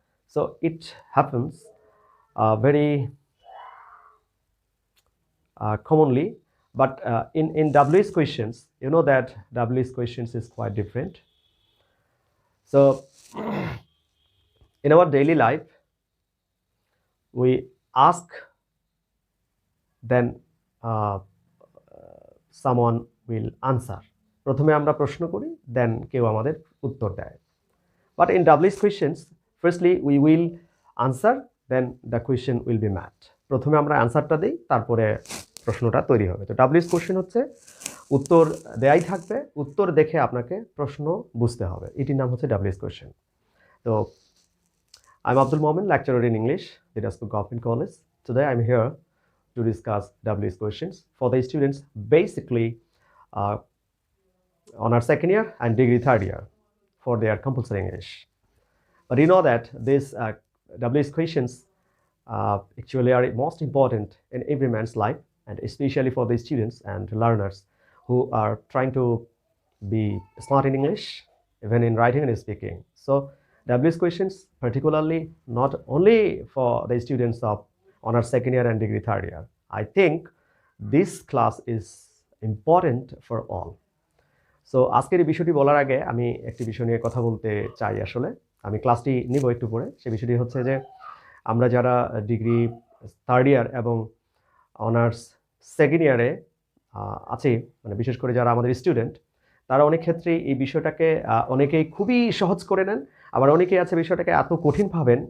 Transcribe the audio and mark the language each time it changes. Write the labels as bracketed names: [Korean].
[English] So it happens very commonly, but in WH questions, you know that WH questions is quite different. So in our daily life, we ask, then someone will answer. [Bangla] প্রথমে আমরা প্রশ্ন করি, then কেউ আমাদের উত্তর দেয়। [English] But in WH questions, firstly we will answer, then the question will be met. [Bangla] প্রথমে আমরা অ্যানসারটা দেই, তারপরে প্রশ্নটা তৈরি হবে। তো WH কোশ্চেন হচ্ছে উত্তর দেয়াই থাকবে, উত্তর দেখে আপনাকে প্রশ্ন বুঝতে হবে, এটির নাম হচ্ছে WH কোশ্চেন। [English] তো I'm Abdul Momin, lecturer in English, Dinaspur Government College. Today I'm here to discuss WH questions for the students basically on our second year and degree third year for their compulsory English. But you know that these WH questions actually are most important in every man's life, and especially for the students and learners who are trying to be smart in English, even in writing and speaking. So WH questions particularly not only for the students of honor second year and degree third year. I think this class is important for all. [Bangla] So আজকের এই বিষয়টি বলার আগে আমি একটি বিষয় নিয়ে কথা বলতে চাই। আসলে আমি ক্লাসটি নিব একটু পরে। সেই বিষয়টি হচ্ছে যে আমরা যারা ডিগ্রি থার্ড ইয়ার এবং অনার্স সেকেন্ড ইয়ারে আছি, মানে বিশেষ করে যারা আমাদের স্টুডেন্ট, তারা অনেক ক্ষেত্রেই এই বিষয়টাকে অনেকেই খুবই সহজ করে নেন, আবার অনেকেই আছে বিষয়টাকে এত কঠিন ভাবেন।